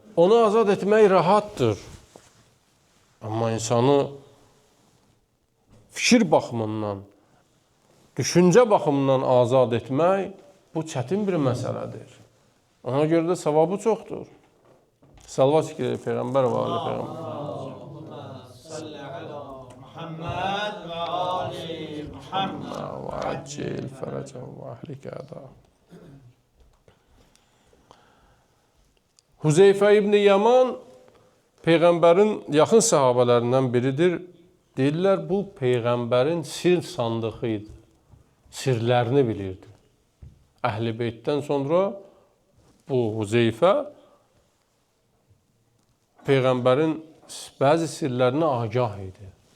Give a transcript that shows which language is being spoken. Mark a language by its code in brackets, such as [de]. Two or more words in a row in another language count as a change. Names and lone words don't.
[az] Onu azad etmək rahatdır. Amma insanı fikir baxımından, düşüncə baxımından azad etmək bu çətin bir məsələdir. Ona görə də savabı çoxdur. Salvat şükür Peyğəmbər və ali Peyğəmbər. [ar] صل على محمد وآل محمد وعجل فرجه وأهلك أعداءه. [az] Huzeyfə ibn Yaman Peyğəmbərin yaxın sahabələrindən biridir. Deyirlər, bu Peyğəmbərin sir sandığı idi. Sirlərini bilirdi. Əhl-i Beytdən sonra bu Huzeyfə Peyğəmbərin bəzi sirlərinə agah idi.